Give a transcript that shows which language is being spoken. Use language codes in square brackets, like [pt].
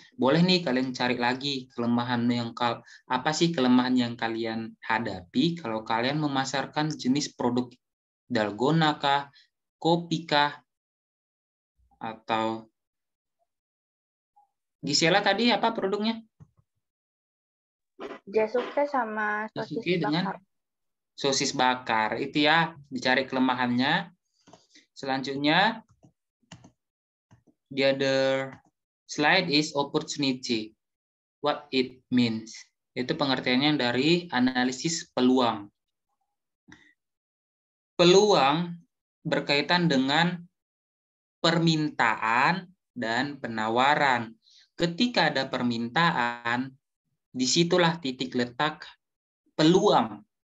[id] Boleh nih kalian cari lagi kelemahan yang apa sih kelemahan yang kalian hadapi kalau kalian memasarkan jenis produk dalgona kah, kopi kah, atau Gisela tadi apa produknya? Jasuknya sama sosis Jasuke dengan bakar. sosis bakar. Itu ya, dicari kelemahannya. Selanjutnya [en] the other slide is opportunity. What it means. [id] Itu pengertiannya dari analisis peluang. Peluang berkaitan dengan permintaan dan penawaran. Ketika ada permintaan, disitulah titik letak peluang.